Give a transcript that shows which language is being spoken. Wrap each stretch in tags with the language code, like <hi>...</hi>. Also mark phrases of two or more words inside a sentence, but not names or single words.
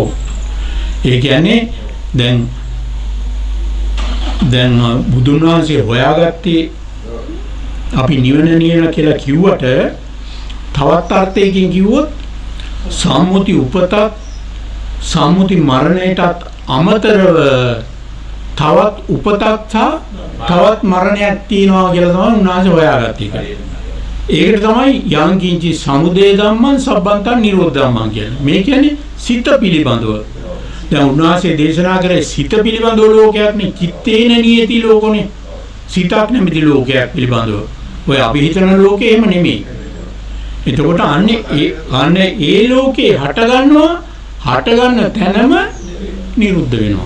<si>ඒ කියන්නේ දැන් බුදුන් වහන්සේ හොයාගත්තේ අපි නිවන කියලා කිව්වට තවත් අර්ථයකින් කිව්වොත් සම්මුති උපතත් සම්මුති මරණයටත් අමතරව තවත් උපතක් සහ තවත් මරණයක් තියෙනවා කියලා තමයි උන්වහන්සේ හොයාගත්තේ. ඒකට තමයි</si> <pi>යං කිංචි සමුදය ධම්මං සබ්බන්තං නිරෝධ ධම්මං</pi> <si>කියන්නේ. මේ කියන්නේ සිත පිළිබඳව. දැන් උන්වහන්සේ දේශනා කරේ සිත පිළිබඳව ලෝකයක් නේ.</si> <pi>චිත්තේන නියති ලෝකනේ.</pi> <si>සිතක් නැමැති ලෝකයක් පිළිබඳව. ඔය අපි හිතන ලෝකේ එහෙම නෙමෙයි. එතකොට අන්නේ ඒ ලෝකේ හට ගන්න තැනම නිරුද්ධ වෙනවා.</si>